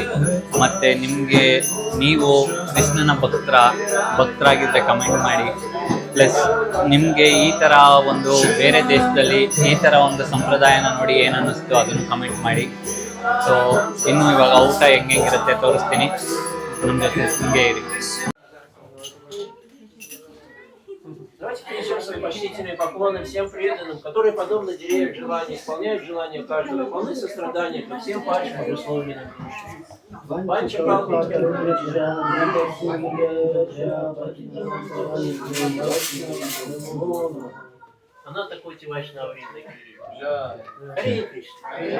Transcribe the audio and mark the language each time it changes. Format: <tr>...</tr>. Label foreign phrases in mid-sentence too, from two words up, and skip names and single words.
<kn>ಮತ್ತು ನಿಮಗೆ ನೀವು ಕೃಷ್ಣನ ಭಕ್ತರಾಗಿದ್ದರೆ ಕಮೆಂಟ್ ಮಾಡಿ. ಪ್ಲಸ್ ನಿಮಗೆ ಈ ಥರ ಒಂದು ಬೇರೆ ದೇಶದಲ್ಲಿ ಈ ಥರ ಒಂದು ಸಂಪ್ರದಾಯನ ನೋಡಿ ಏನು ಅನ್ನಿಸ್ತು ಅದನ್ನು ಕಮೆಂಟ್ ಮಾಡಿ. ಸೊ ಇನ್ನು ಇವಾಗ ಊಟ ಹೆಂಗಿರುತ್ತೆ ತೋರಿಸ್ತೀನಿ, ನಮ್ಮ ಜೊತೆ ಹಿಂಗೆ ಇರಿ.</kn> <ru>Давайте принесем свои почтительные поклоны всем преданным, которые, подобно деревьям желания, исполняют желания каждого, полны сострадания ко всем падшим обусловленным. Она такой Вайшнава. Харе Кришна.</ru>